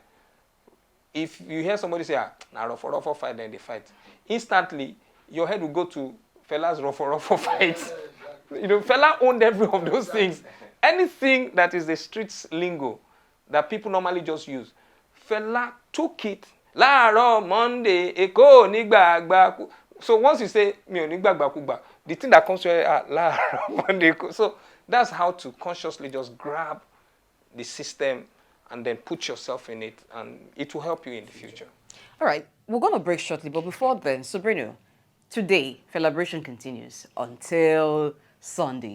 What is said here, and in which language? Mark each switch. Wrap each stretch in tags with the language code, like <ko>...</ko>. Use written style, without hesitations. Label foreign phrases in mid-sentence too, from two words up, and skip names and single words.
<en>If you hear somebody say, now rough fight, then they fight, instantly your head will go to Fela's rough fight. You know, Fela owned every of those things. Anything that is the streets lingo that people normally just use, Fela took it.</en> <yo>Láàárọ̀ Monday, Èkó nígbàgbà.</yo> <en>So once you say</en> <yo>mi ò nígbàgbàkúgbà,</yo> <en>the thing that comes to you láàárọ̀ Monday. So that's how to consciously just grab the system and then put yourself in it, and it will help you in the future. All right, we're going to break shortly, but before then, Sabrina, today, Felabration continues until Sunday.</en>